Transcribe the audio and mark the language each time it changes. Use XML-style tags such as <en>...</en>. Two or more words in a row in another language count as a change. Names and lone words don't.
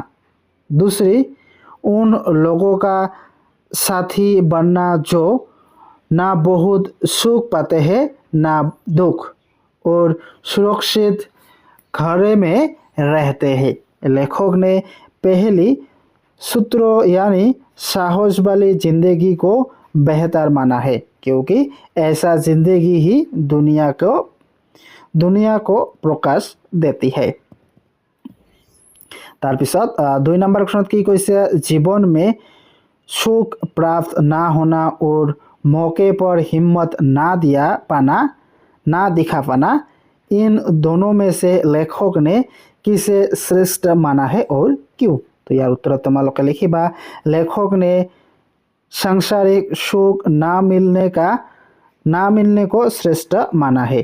<hi>दूसरी, उन लोगों का साथी बनना जो ना बहुत सुख पाते हैं ना दुख और सुरक्षित घर में रहते हैं। लेखक ने पहली सूत्र यानी साहस वाली जिंदगी को बेहतर माना है, क्योंकि ऐसा जिंदगी ही दुनिया को प्रकाश देती है।</hi> <as>তাৰপিছত 2 নম্বৰ প্ৰশ্নত কি কৈছে,</as> <hi>जीवन में सुख प्राप्त ना होना और मौके पर हिम्मत ना दिखा पाना, इन दोनों में से लेखक ने किसे श्रेष्ठ माना है और क्यों। तो यार उत्तर</hi> <as>তোমালোকে লিখিবা,</as> <hi>लेखक ने सांसारिक सुख ना मिलने को श्रेष्ठ माना है।</hi>